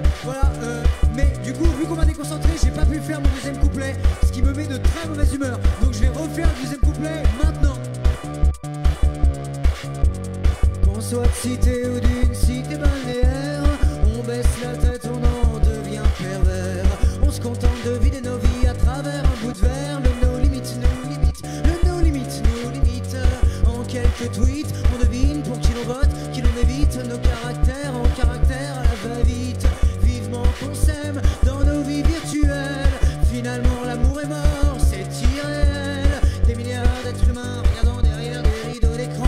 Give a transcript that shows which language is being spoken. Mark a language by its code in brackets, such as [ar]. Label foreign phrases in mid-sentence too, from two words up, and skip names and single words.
[fr] Voilà, mais du coup vu qu'on m'a déconcentré, j'ai pas pu faire mon deuxième couplet, ce qui me met de très mauvaise humeur. Donc je vais refaire le deuxième couplet maintenant. Qu'on soit de cité ou d'une cité balnéaire, on baisse la tête, on en devient pervers. On se contente de vider nos vies à travers un bout de verre. [en] Le no limit, no limit, le no limit, no limit. [fr] En quelques tweets, on devine pour qui l'on vote, qui l'on évite. Nos caractères en caractère à la va-vite. Vivement qu'on s'aime dans nos vies virtuelles. Finalement l'amour est mort, c'est irréel. Des milliards d'êtres humains regardant derrière des rideaux d'écran.